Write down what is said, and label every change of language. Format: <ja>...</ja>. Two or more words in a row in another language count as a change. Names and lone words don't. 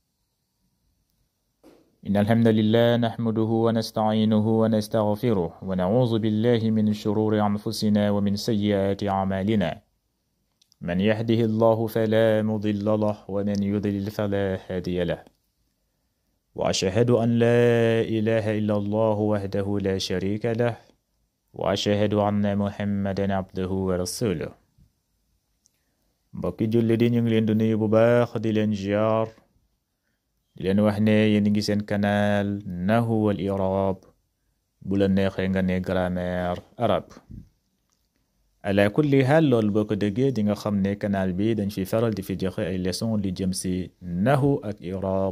<ar>إن الحمد لله نحمده ونستعينه ونستغفره ونعوذ بالله من شرور أنفسنا ومن سيئات أعمالنا. من يهده الله فلا مضل له ومن يضلل فلا هادي له. وأشهد أن لا إله إلا الله وحده لا شريك له وأشهد أن محمدا عبده ورسوله.</ar> <wo>mbokki julli di ñu ngi leen di nuyu bu baax di leen ziar di leen wax ne yéen ngi seen canal Nahwu wal I'rab bu la neexee nga ne</wo> <fr>grammaire arabe.</fr> <ar>على كل حال</ar> <wo>loolu boo ko déggee di nga xam ne canal bi dañ fi faral di fi joxe ay leçon li jëm si nahwu ak i'rab.</wo>